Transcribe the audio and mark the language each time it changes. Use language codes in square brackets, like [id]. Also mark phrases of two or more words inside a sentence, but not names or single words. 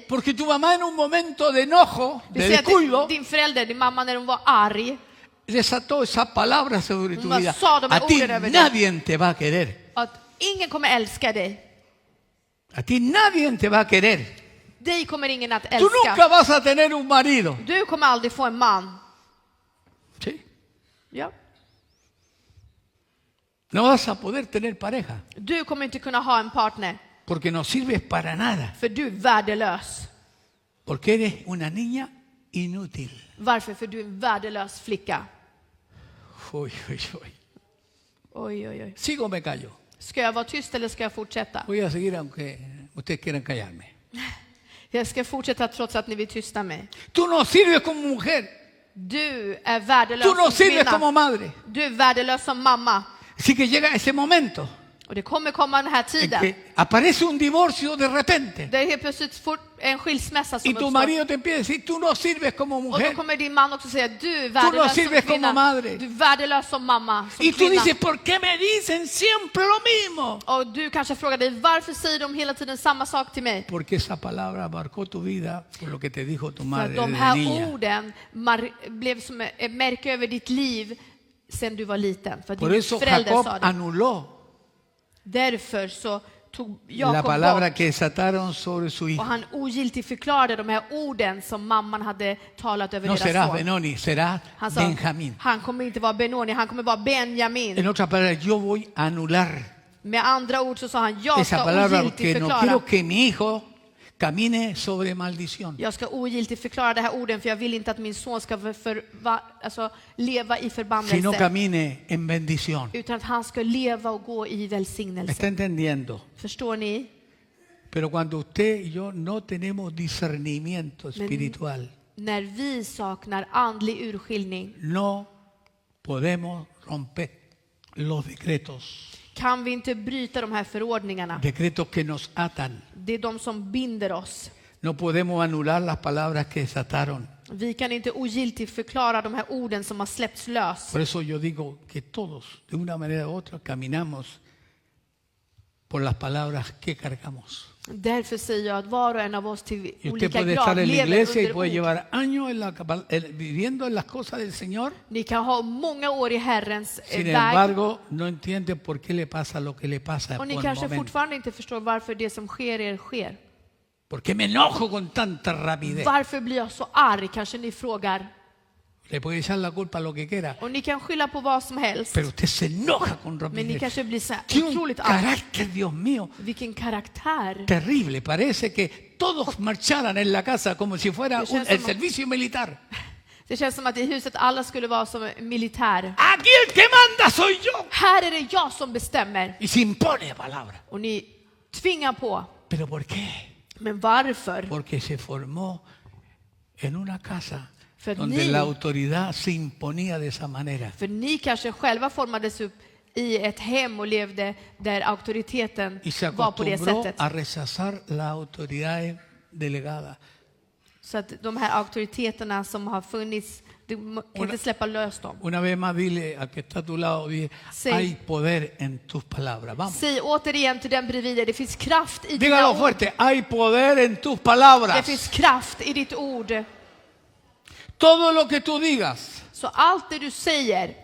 [es] porque tu mamá en un momento de enojo, [sv] Vi [es] de [sv] säger [es] descuido, [sv] att din förälder, din mamma, när hon var arg, [es] desató esa palabra sobre tu [sv] Hon [es] vida. [sv] sa de här [es] A ti [sv] orden över dig. [es] nadie te va a querer. [sv] att ingen kommer älska dig. [es] A ti nadie te va a querer. [sv] Dig kommer ingen att [es] Tú [sv] älska. [es] nunca vas a tener un marido. [sv] Du kommer aldrig få en man. [es] ¿Sí? [sv] Ja. [es] No vas a poder tener pareja [sv] Du kommer inte kunna ha en partner. [es] porque no sirves para nada. [sv] För du är värdelös. [es] Porque eres una niña inútil. [sv] Varför? För du är en värdelös flicka. [es] Uy, uy, uy. [sv] Oj, oj, oj. [es] Sigo o me callo. [sv] Ska jag vara tyst eller ska jag fortsätta? [es] Voy a seguir aunque ustedes quieran callarme. [sv] Jag ska fortsätta trots att ni vill tysta mig. [es] Tú no sirves como mujer. [sv] Du är värdelös [es] Tú no [sv] som [es] sirves como [sv] kvinna. [es] madre. [sv] Du är värdelös som mamma. [es] Así que llega ese momento [sv] Och det kommer komma den här [es] en [sv] tiden. [es] que aparece un divorcio de repente. [sv] Där helt plötsligt får en skilsmässa som [es] Y tu [sv] uppstår. [es] marido te empieza a decir, tú no sirves como [sv] Och då [es] mujer. [sv] kommer din man också säga, du är [es] no [sv] värdelös [es] sirves [sv] som kvinna. [es] como madre. [sv] Du är värdelös som mamma, som [es] Y tú [sv] kvinna. [es] dices, ¿por qué me dicen siempre lo mismo? [sv] Och du kanske frågar dig, varför säger de hela tiden samma sak till mig? [es] Porque esa palabra marcó tu vida por lo que te dijo tu [sv] För [es] madre [sv] att de [es] desde [sv] här [es] niña. [sv] orden blev som ett märke över ditt liv sen du var liten. För att [es] Por [sv] din [es] eso [sv] förälder [es] Jacob [sv] sa det. [es] anuló [sv] Därför så tog [es] la [sv] Jakob [es] palabra [sv] bort [es] que desataron sobre su [sv] och [es] hijo. [sv] han ogiltigt förklarade de här orden som mamman hade talat över [es] No [sv] deras [es] serás [sv] son. [es] Benoni, serás [sv] Han sa, [es] Benjamín. [sv] han kommer inte vara Benoni, han kommer vara Benjamin. [es] En otras palabras, yo voy a anular [sv] Med andra ord så sa han, jag [es] esa [sv] ska [es] palabra [sv] ogiltigt [es] porque no [sv] förklara. [es] quiero que mi hijo camine sobre maldición, [sv] Jag ska ogiltigt förklara det här orden, för jag vill inte att min son ska leva i [es] sino [sv] förbannelse, [es] camine en bendición. [sv] utan att han ska leva och gå i [es] ¿Me está [sv] välsignelse. [es] entendiendo? [sv] Förstår ni? [es] Pero cuando usted y yo no tenemos discernimiento espiritual, [sv] När vi saknar andlig urskiljning [es] no podemos romper los decretos, [sv] kan vi inte bryta de här förordningarna. [es] decretos que nos atan. [sv] Det är de som binder oss. [es] No podemos anular las palabras que desataron. [sv] Vi kan inte ogiltigt förklara de här orden som har släppts lös. [es] Por eso yo digo que todos, de una manera u otra, caminamos por las palabras que cargamos. [sv] Därför säger jag att var och en av oss till [es] Y usted [sv] olika [es] puede [sv] grad [es] estar en la [sv] lever [es] iglesia y [sv] under [es] puede [sv] ord. [es] llevar años viviendo en las cosas del Señor. [sv] Ni kan ha många år i Herrens [es] Sin [sv] väg. [es] embargo, no entiende por qué le pasa lo que le pasa [sv] Och [es] por [sv] ni [es] el [sv] kanske [es] momento. [sv] fortfarande inte förstår varför det som sker er sker. [es] ¿Por qué me enojo con tanta rapidez? [sv] Varför blir jag så arg? Kanske ni frågar. [es] Le puede echar la culpa a lo que quiera, [sv] Och ni kan skylla på vad som helst. [es] pero usted se enoja con [sv] Men ni [es] rapidez. [sv] kanske blir så här [es] Tiene un [sv] otroligt arg. [es] carácter, Dios mío, [sv] Vilken karaktär. [es] terrible. Parece que todos marcharan en la casa como si fuera el servicio militar. [sv] Det känns som att i huset alla skulle vara som militär. [es] Aquí el que manda soy yo. [sv] Här är det jag som bestämmer. [es] Y se impone palabra. [sv] Och ni tvingar på. [es] ¿Pero por qué? [sv] Men varför? [es] Porque se formó en una casa [sv] För [es] donde [sv] ni- [es] la autoridad se imponía de esa manera. [sv] För ni kanske själva formades upp i ett hem och levde där auktoriteten [es] Y se [sv] var på det [es] acostumbró [sv] sättet. [es] a rechazar las autoridades delegadas. [sv] Så att de här auktoriteterna som har funnits, du kan inte släppa lös dem. [es] Una vez más dile al que está a tu lado, dile, Sí. hay poder en tus palabras. Vamos. [sv] Säg återigen till den bredvid dig, det finns kraft i dina [es] Dígalo [sv] ord. [es] fuerte, hay poder en tus [sv] Det [es] palabras. [sv] finns kraft i ditt ord. [es] Todo lo que tú digas, [sv] Så allt det du säger,